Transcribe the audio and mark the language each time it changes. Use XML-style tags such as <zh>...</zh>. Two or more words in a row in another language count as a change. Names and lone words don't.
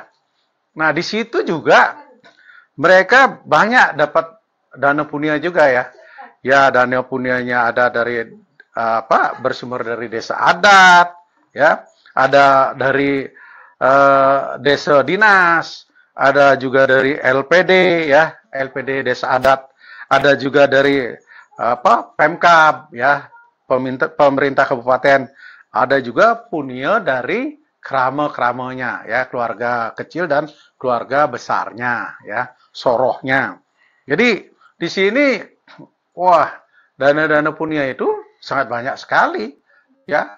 <id>Nah, di situ juga mereka banyak dapat dana punya juga, ya. Ya, dana punyanya ada dari bersumber dari desa adat, ya. Ada dari desa dinas, ada juga dari LPD, ya, LPD desa adat. Ada juga dari Pemkab, ya, pemerintah kabupaten. Ada juga punya dari krama-kramanya, ya, keluarga kecil dan keluarga besarnya, ya, sorohnya. Jadi di sini, wah, dana-dana punya itu sangat banyak sekali, ya.</id>